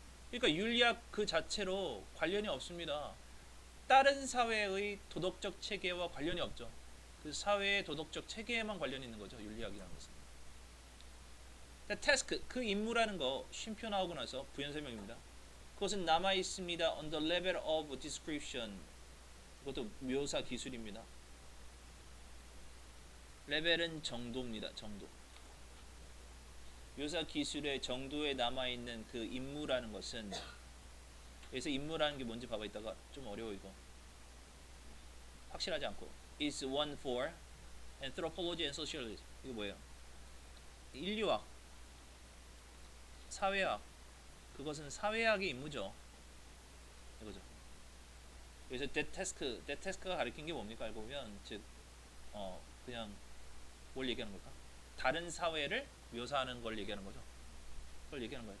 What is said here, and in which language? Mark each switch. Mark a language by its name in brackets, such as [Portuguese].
[Korean] 그러니까 윤리학 그 자체로 관련이 없습니다. 다른 사회의 도덕적 체계와 관련이 없죠. 그 사회의 도덕적 체계에만 관련이 있는 거죠. 윤리학이라는 것은. task, 그 임무라는 거 쉼표 나오고 나서 부연 설명입니다. 그것은 남아 있습니다. [English] on the level of description. [Korean] 그것도 묘사 기술입니다. 레벨은 정도입니다. 정도. 묘사 기술의 정도에 남아있는 그 임무라는 것은, 여기서 임무라는 게 뭔지 봐봐. 있다가 좀 어려워 이거. 확실하지 않고. [English] is one for anthropology and sociology. [Korean] 이거 뭐예요? 인류학, 사회학. 그것은 사회학의 임무죠. 이거죠. 여기서 [English] that task [Korean] 가 가리킨 게 뭡니까? 알고 보면 즉 그냥 뭘 얘기하는 걸까? 다른 사회를 묘사하는 걸 얘기하는 거죠. 그걸 얘기하는 거예요.